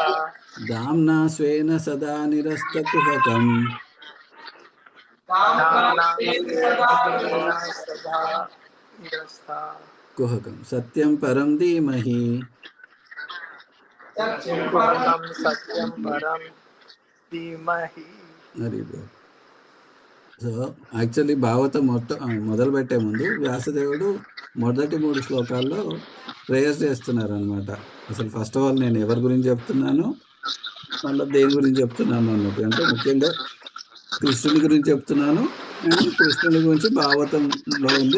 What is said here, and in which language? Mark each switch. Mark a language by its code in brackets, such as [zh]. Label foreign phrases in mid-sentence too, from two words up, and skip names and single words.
[sa] दाम्ना स्वेन सदा निरस्तकुहकम् धाम्ना स्वेन सदा निरस्ता कुहकं सत्यं परं धीमहि कुहकं सत्यं परं धीमहि [te] హరి బోల్. [en] so actually [te] భాగవతం మొదలు పెట్టే ముందు వ్యాసదేవుడు మొదటి 3 శ్లోకాల్లో ప్రేయర్స్ చేస్తున్నారు అనమాట. అసలు [en] first of all [te] నేను ఎవరి గురించి చెప్తున్నాను, మళ్ళీ దేని గురించి చెప్తున్నాను అన్నట్టు. అంటే ముఖ్యంగా కృష్ణుని గురించి చెప్తున్నాను అండ్ కృష్ణుని గురించి భాగవతంలో ఉంది.